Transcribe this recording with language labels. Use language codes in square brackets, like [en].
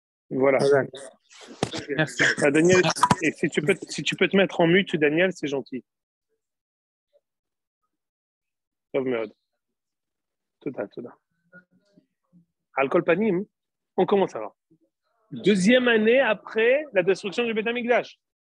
[fr] Voilà. Merci. Ah, Daniel, et si tu peux te mettre en mute, Daniel, c'est gentil. [he] טוב מאוד. תודה. על כל פנים, [fr] on commence alors. Deuxième année après la destruction du Beth Amikdash.